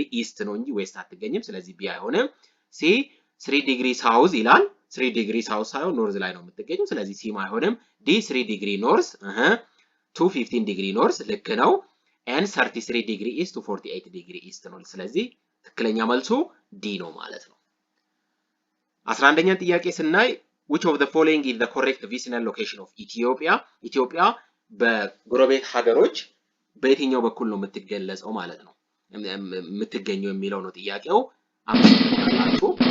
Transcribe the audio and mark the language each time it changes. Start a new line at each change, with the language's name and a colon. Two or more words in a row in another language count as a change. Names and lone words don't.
Amharic: ኢስት ነው እንጂ ዌስት አትገኝም ስለዚህ B አይሆንም C 3
English: degree south
Amharic: ይላል 3
English: degree south
Amharic: ሳይሆን ኖርዝ ላይ ነው የምትገኘው ስለዚህ C አይሆንም D 3
English: degree north to 15 degree north
Amharic: ልክ ነው
English: and 33 degree east to 48 degree east
Amharic: ነው ስለዚህ ትክክለኛ መልሱ D ነው ማለት ነው 11ኛ ጥያቄ ስናይ
English: which of the following is the correct vicinal location of Ethiopia
Amharic: ኢትዮጵያ በጎረቤት ሀገሮች በየትኛው በኩል ነው የምትገለጸው ማለት ነው የምትገኘው የሚለው ነው ጥያቄው አምስት